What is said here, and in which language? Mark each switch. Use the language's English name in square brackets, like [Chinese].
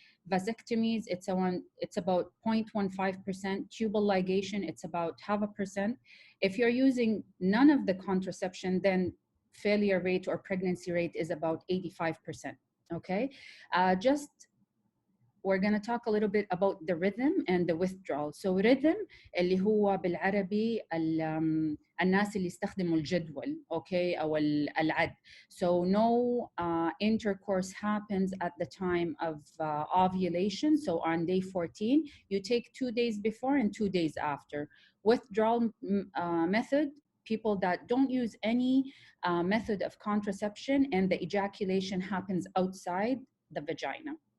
[English] Vasectomies, it's about 0.15%. Tubal ligation, it's about 0.5%. If you're using none of the contraception, then failure rate or pregnancy rate is about 85%. Okay, just we're going to talk a little bit about the rhythm and the withdrawal. So rhythm [Arabic] اللي هو بالعربي الناس اللي يستخدموا الجدول okay أو العد. [English] So no intercourse happens at the time of ovulation. So on day 14, you take 2 days before and 2 days after. Withdrawal method, people that don't use any method of contraception, and the ejaculation happens outside the vagina.